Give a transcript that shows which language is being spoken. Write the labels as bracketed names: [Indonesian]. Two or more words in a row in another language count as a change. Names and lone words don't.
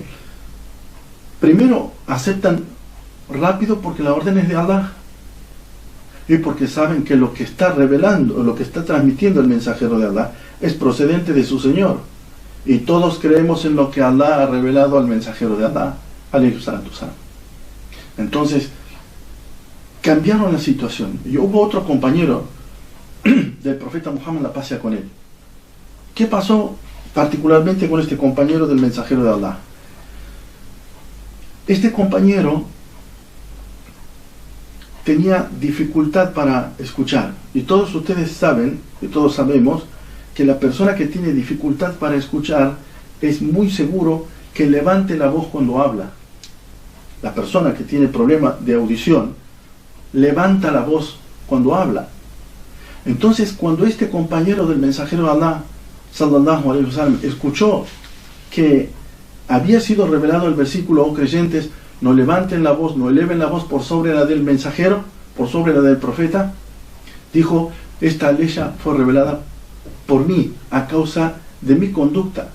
[Spanish] Primero, aceptan rápido porque la orden es de Allah y porque saben que lo que está revelando, lo que está transmitiendo el mensajero de Allah es procedente de su Señor. Y todos creemos en lo que Allah ha revelado al mensajero de Allah, [Arabic] عليه الصلاة والسلام. [Spanish] Entonces, cambiaron la situación. Y hubo otro compañero del profeta Muhammad, la paz sea con él. ¿Qué pasó particularmente con este compañero del mensajero de Allah? Este compañero tenía dificultad para escuchar. Y todos ustedes saben, y todos sabemos, que la persona que tiene dificultad para escuchar es muy seguro que levante la voz cuando habla. La persona que tiene problema de audición levanta la voz cuando habla. Entonces, cuando este compañero del mensajero de Allah, [Arabic] صلى الله عليه وسلم, [Spanish] escuchó que había sido revelado el versículo, oh creyentes, no levanten la voz, no eleven la voz por sobre la del mensajero, por sobre la del profeta, dijo, esta ley fue revelada por mí, a causa de mi conducta.